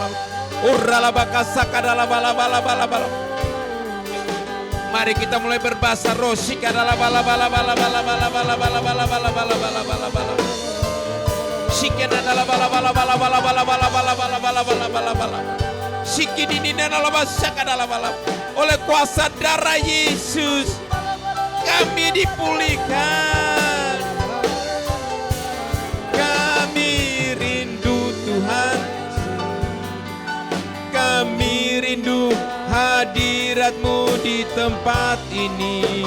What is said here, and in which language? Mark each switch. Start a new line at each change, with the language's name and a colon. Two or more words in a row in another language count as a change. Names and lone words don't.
Indonesian: Uralabakasaka dalabala bala bala bala. Mari kita mulai berbahasa roh. Shika dalabala bala bala bala bala bala bala bala bala bala bala bala bala. Shika dalabala bala bala bala bala bala bala bala bala bala bala bala. Shiki dinina dalabashaka dalabala. Oleh kuasa darah Yesus kami dipulihkan. Kami rindu Tuhan. Kami rindu hadirat-Mu di tempat ini.